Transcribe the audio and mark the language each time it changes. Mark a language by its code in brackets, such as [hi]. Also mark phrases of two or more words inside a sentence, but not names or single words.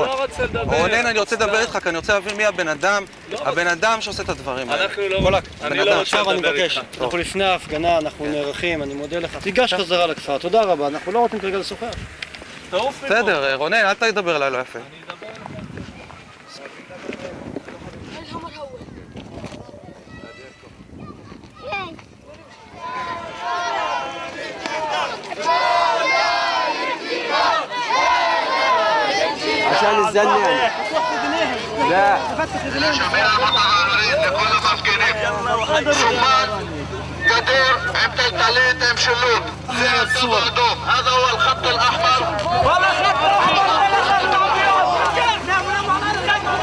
[he] אתה לא רוצה לדבר. רונן, אני רוצה לדבר איתך, כי אני רוצה להבין מי הבן אדם שעושה את הדברים האלה. אני לא רוצה לדבר איתך. אנחנו לפני ההפגנה, אנחנו נערכים, אני מודה לך. תיגש חזרה לכפר, תודה רבה, אנחנו לא רוצים כרגע לשוחח. בסדר, רונן, אל תדבר אליי לא יפה. [ar] عشان الزن يعني لا جميع المتظاهرين لكل المفقودين صفات قدير [he] עם טלטלית עם שילוט זה הקו האדום [ar] هذا هو الخط الأحمر ولا خط أحمر ولا خط أبيض نام على الأرض